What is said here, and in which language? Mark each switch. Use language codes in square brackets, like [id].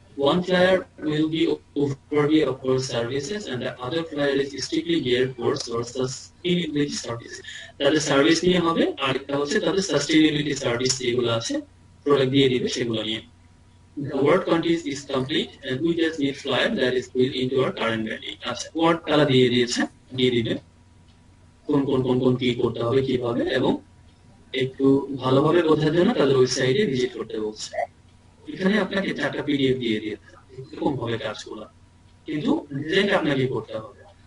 [en] One flyer will be overview of our services and the other flyer is strictly geared towards our sustainability services. [bn] তাদের service নিয়ে হবে, আর একটা হচ্ছে তাদের sustainability service যেগুলো আছে প্রোডাক্ট দিয়ে দিবে সেগুলো নিয়ে। [en] The word content is complete and we just need flyer that is built into our current branding. [bn] আচ্ছা, ওয়ার্ড তারা দিয়ে দিয়েছে, দিয়ে দিবে কোন কোন কোন কোন কি করতে হবে কিভাবে, এবং একটু ভালোভাবে বোঝার জন্য তাদের ওয়েবসাইটে ভিজিট করতে বলছে। এখানে আপনাকে 4টা পিডিএফ দিয়ে দিয়েছে এরকম ভাবে কাজগুলো, কিন্তু ডিজাইনটা আপনাকে করতে হবে।